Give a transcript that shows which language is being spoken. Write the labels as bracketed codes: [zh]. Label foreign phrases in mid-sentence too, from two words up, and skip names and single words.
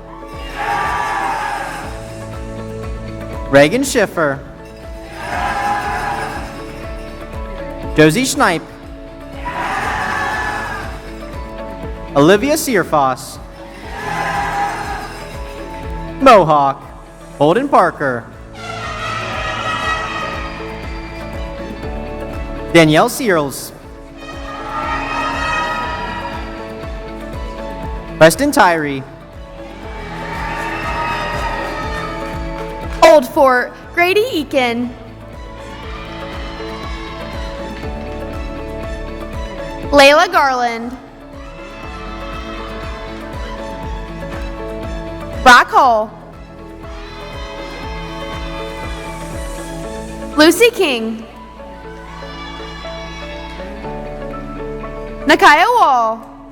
[en] Reagan Schiffer, Josie Schneip, Olivia Searfoss, Mohawk, Holden Parker, Danielle Searles, Preston Tyree, Old Fort, Grady Eakin, Layla Garland, Brock Hall, Lucy King, Nakaya Wall,